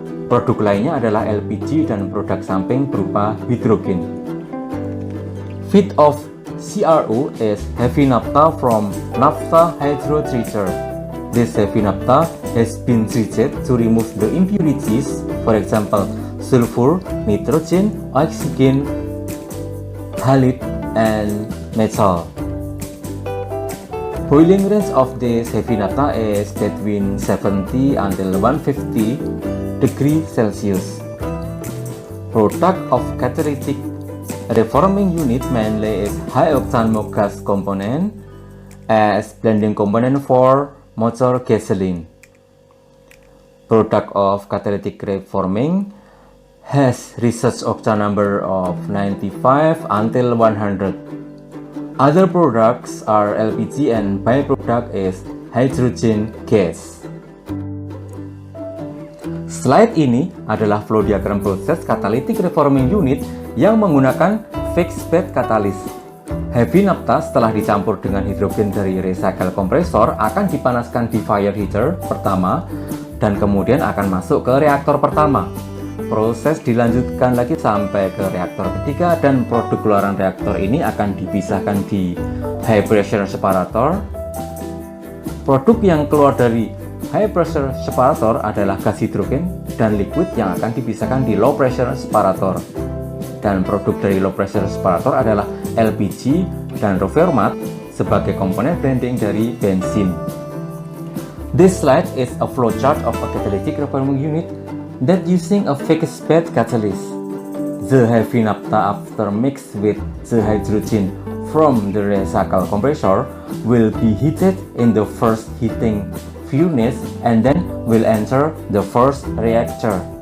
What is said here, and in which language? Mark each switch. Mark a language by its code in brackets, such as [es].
[id] Produk lainnya adalah LPG dan produk samping berupa hidrogen. [en] Feed of CRO is heavy naphtha from naphtha hydrotreater. This heavy naphtha has been treated to remove the impurities, for example, sulfur, nitrogen, oxygen, halide, and metal. Boiling range of this heavy naphtha is between 70 until 150 degrees Celsius. Product of catalytic reforming unit mainly is high octane mogas component as blending component for motor gasoline. Product of catalytic reforming has research octane number of 95 until 100. Other products are LPG and byproduct is hydrogen gas. [id] Slide ini adalah flow diagram proses catalytic reforming unit yang menggunakan fixed bed katalis. Heavy naphtha setelah dicampur dengan hidrogen dari recycle kompresor akan dipanaskan di fire heater pertama dan kemudian akan masuk ke reaktor pertama. Proses dilanjutkan lagi sampai ke reaktor ketiga, dan produk keluaran reaktor ini akan dipisahkan di high pressure separator. Produk yang keluar dari high pressure separator adalah gas hidrogen dan liquid yang akan dipisahkan di low pressure separator. Dan produk dari low pressure separator adalah LPG dan reformat sebagai komponen blending dari bensin. [en] This slide is a flowchart of a catalytic reforming unit that using a fixed bed catalyst. The heavy naphtha after mixed with the hydrogen from the recycle compressor will be heated in the first heating furnace and then will enter the first reactor.